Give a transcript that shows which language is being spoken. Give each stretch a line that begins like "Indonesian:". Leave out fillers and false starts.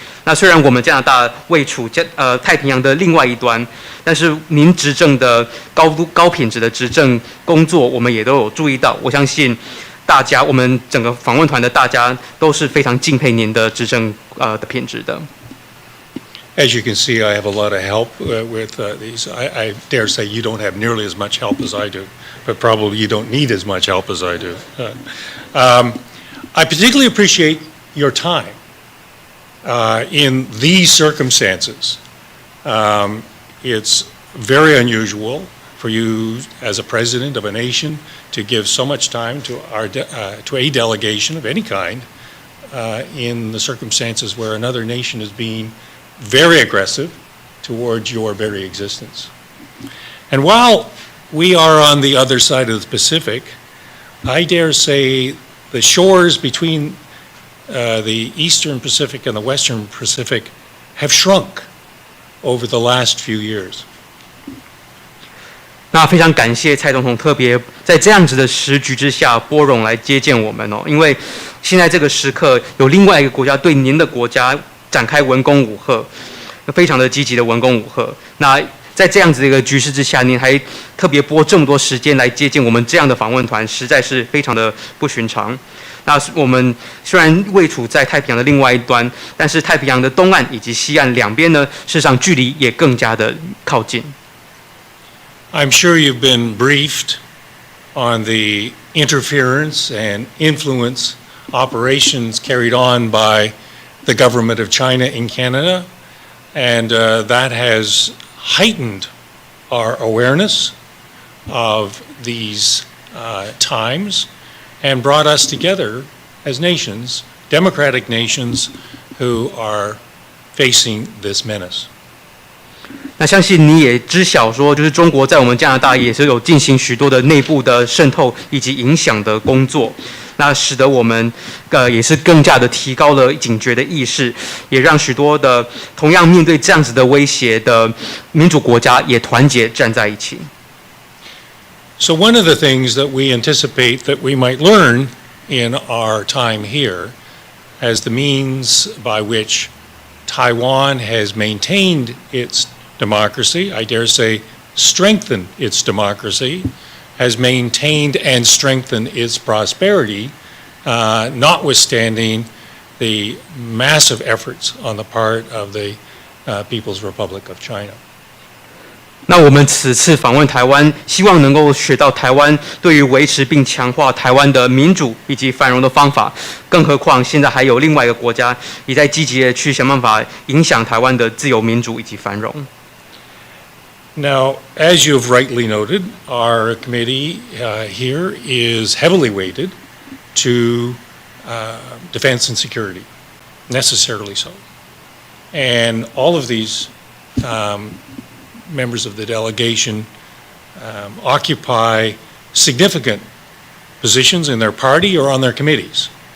Chinese: 那虽然我们加拿大位处太平洋的另外一端，但是您执政的高品质的执政工作，我们也都有注意到。我相信大家，我们整个访问团的大家都是非常敬佩您的执政的品质的。
English: As you can see, I have a lot of help with these. I dare say you don't have nearly as much help as I do, but probably you don't need as much help as I do. I particularly appreciate your time in these circumstances. It's very unusual for you as a president of a nation to give so much time to a delegation of any kind in the circumstances where another nation is being very aggressive towards your very existence. And while we are on the other side of the Pacific, I dare say the shores between the Eastern Pacific and the Western Pacific have shrunk over the last few years.
Chinese: 那非常感谢蔡总统特别在这样子的时局之下拨冗来接见我们哦，因为现在这个时刻有另外一个国家对您的国家展开文攻武吓，非常的积极的文攻武吓。那在这样子的一个局势之下，您还特别拨这么多时间来接见我们这样的访问团，实在是非常的不寻常。那我们虽然位处在太平洋的另外一端，但是太平洋的东岸以及西岸两边呢，事实上距离也更加的靠近。
English: I'm sure you've been briefed on the interference and influence operations carried on by the government of China in Canada, and that has heightened our awareness of these times and brought us together as nations, democratic nations, who are facing this menace.
Chinese: 那相信你也知晓说，就是中国在我们加拿大也是有进行许多的内部的渗透以及影响的工作，那使得我们也是更加的提高了警觉的意识，也让许多的同样面对这样子的威胁的民主国家也团结站在一起。
English: So one of the things that we anticipate that we might learn in our time here as the means by which Taiwan has maintained its democracy, I dare say strengthened its democracy, has maintained and strengthened its prosperity, notwithstanding the massive efforts on the part of the People's Republic of China.
Chinese: 那我们此次访问台湾，希望能够学到台湾对于维持并强化台湾的民主以及繁荣的方法。更何况现在还有另外一个国家也在积极的去想办法影响台湾的自由民主以及繁荣。
English: Now, as you have rightly noted, our committee here is heavily weighted to defense and security, necessarily so. And all of these members of the delegation occupy significant positions in their party or on their committees.